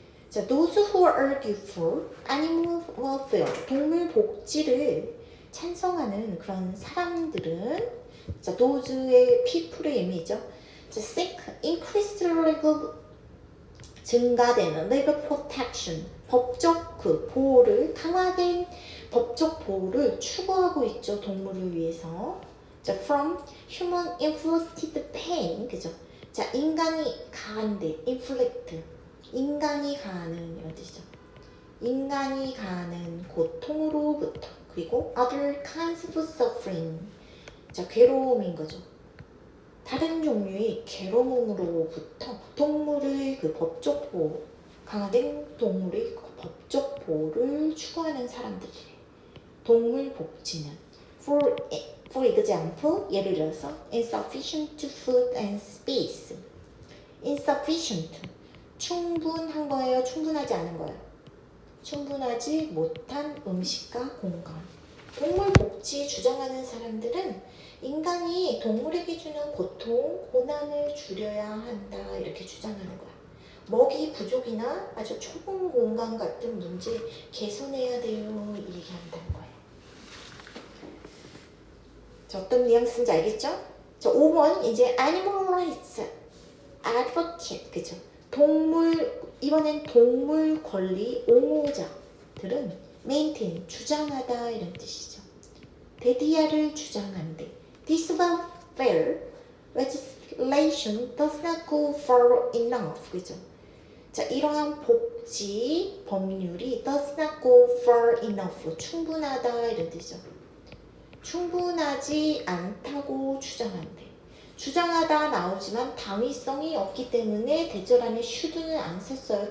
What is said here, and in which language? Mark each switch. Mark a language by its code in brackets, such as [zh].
[ko] 자, [en] those who argue for animal welfare, [ko] 동물 복지를 찬성하는 그런 사람들은, 자, those의 people의 의미죠. 자, [en] seek increased legal, [ko] 증가되는 [en] legal protection, [ko] 법적 그 보호를, 강화된 법적 보호를 추구하고 있죠. 동물을 위해서. 자, [en] from human inflicted pain, [ko] 그죠? 자, 인간이 가한데, inflict, 인간이 가하는 이런 뜻이죠. 인간이 가하는 고통으로부터, 그리고 [en] other kinds of suffering, [ko] 자, 괴로움인 거죠. 다른 종류의 괴로움으로부터 동물의 그 법적 보호, 강화된 동물의 그 법적 보호를 추구하는 사람들이래. 동물 복지는 [en] for example, [ko] 예를 들어서 [en] insufficient food and space. [ko] insufficient, 충분한 거예요? 충분하지 않은 거예요? 충분하지 못한 음식과 공간. 동물 복지 주장하는 사람들은 인간이 동물에게 주는 고통, 고난을 줄여야 한다 이렇게 주장하는 거야. 먹이 부족이나 아주 좁은 공간 같은 문제 개선해야 돼요 얘기한다는 거예요. 자, 어떤 뉘앙스인지 알겠죠? 자, 5번 이제 [en] animal rights advocate [ko] 그죠? 이번엔 동물 권리 옹호자들은 maintain 주장하다 이런 뜻이죠. 대디아를 주장한대. [en] This welfare legislation does not go far enough 그죠? [ko] 자, 이러한 복지 법률이 [en] does not go far enough [ko] 충분하다 이런 뜻이죠. 충분하지 않다고 주장한대. 주장하다 나오지만 당위성이 없기 때문에 대절 안에 should는 안 썼어요.